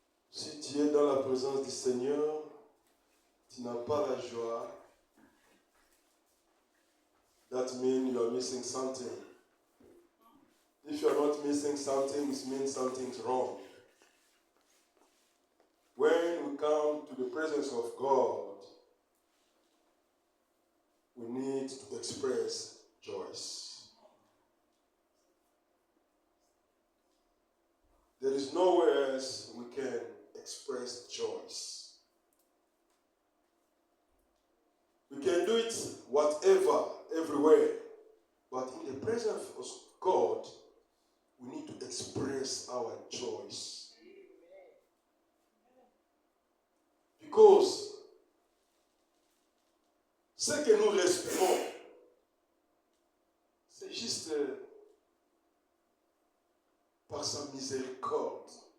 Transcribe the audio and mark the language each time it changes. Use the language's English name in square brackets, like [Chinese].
[French] Si tu es dans la présence du Seigneur, tu n'as pas la joie. [English] That means you are missing something. If you are not missing something, it means something's wrong. When we come to the presence of God, we need to express joy. There is nowhere else we can express joy. We can do it whatever, everywhere. But in the presence of God, we need to express our joy. [French] Because ce que nous respirons, c'est juste par sa miséricorde.